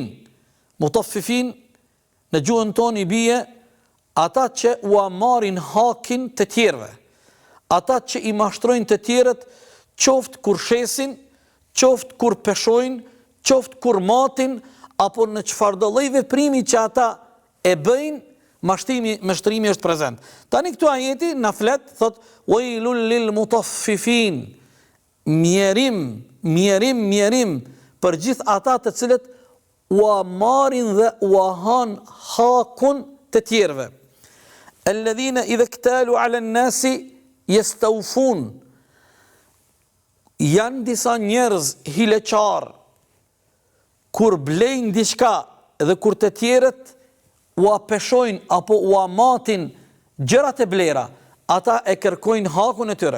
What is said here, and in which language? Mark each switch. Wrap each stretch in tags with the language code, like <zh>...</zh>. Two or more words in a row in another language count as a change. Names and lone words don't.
<sq>Mutaffifin në gjuhën tonë i bie ata që u marrin hakin të tjerëve, ata që i mashtrojnë të tjerët, qoftë kur shesin, qoftë kur peshojnë, qoftë kur matin, apo në çfarëdo lloj veprimi që ata e bëjnë, mashtrimi është prezent. Tani këtu ajeti na flet, thot:</sq> <ar>"ويل للمطففين."</ar> <sq>Mjerim për gjithë ata të cilët u marrin dhe u han hakun të tjerëve.</sq> <ar>الذين إذا اكتالوا على الناس يستوفون.</ar> <sq>Janë disa njerëz hileqar, kur blejnë diçka dhe kur të tjerët u apeshojnë apo u amatin gjërat e blera, ata e kërkojnë hakun e tyre.</sq>